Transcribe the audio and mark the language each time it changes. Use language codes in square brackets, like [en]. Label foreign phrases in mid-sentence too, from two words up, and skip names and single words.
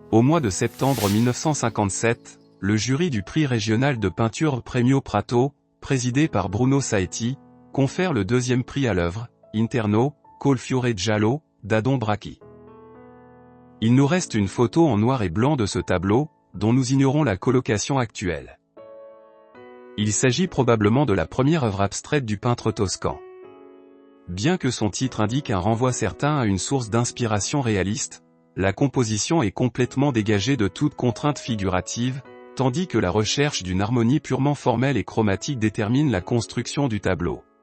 [fr] Au mois de septembre 1957, le jury du prix régional de peinture Premio Prato, présidé par Bruno Saetti, confère le deuxième prix à l'œuvre, Interno, col fiore giallo, d'Adon Bracchi. Il nous reste une photo en noir et blanc de ce tableau, dont nous ignorons la colocation actuelle. Il s'agit probablement de la première œuvre abstraite du peintre toscan. Bien que son titre indique un renvoi certain à une source d'inspiration réaliste, la composition est complètement dégagée de toute contrainte figurative, tandis que la recherche d'une harmonie purement formelle et chromatique détermine la construction du tableau.